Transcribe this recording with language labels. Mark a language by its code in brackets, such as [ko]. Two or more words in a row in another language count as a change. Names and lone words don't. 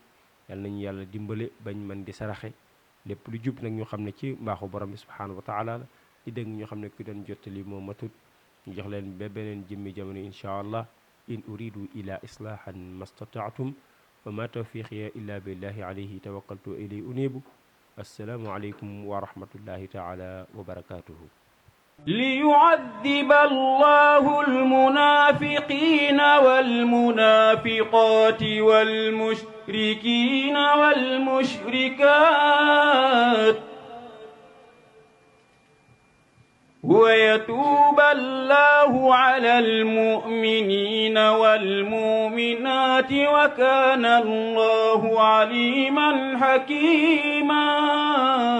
[wo] yal nañu yàlla dimbale bañ mën di saraxe lépp lu jub nag ñu xam ne ci mbaaxu borom bi subhanahu wa taala la di dégg ñu xam ne ku doon jottali moo matut. ñu jox leen ba beneen jëmmi jamono [ar] إن شاء الله إن أريد إلا الإصلاح ما استطعت وما توفيقي إلا بالله عليه توكلت إليه أنيب. السلام عليكم ورحمة الله تعالى وبركاته. ليعذب الله المنافقين والمنافقات والمشركين والمشركات ويتوب الله على المؤمنين والمؤمنات وكان الله عليما حكيما.